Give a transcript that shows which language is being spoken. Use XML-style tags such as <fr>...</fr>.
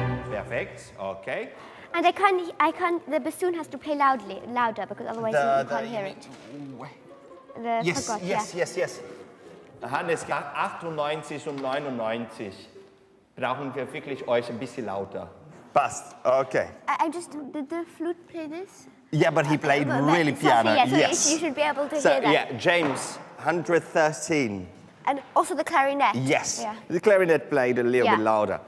<en>Perfect, okay. And I can't, the bassoon has to play louder, because otherwise you can't hear it. Yes.</en> <de>Hannes, 98 und 99 brauchen wir wirklich euch ein bisschen lauter. Passt, okay.</de> <en>I just, did the flute play this? Yeah, but he played really So piano, yes. You should be able to hear that. Yeah, James, 113. And also the clarinet. Yes, Yeah. the clarinet played a little bit louder.</en>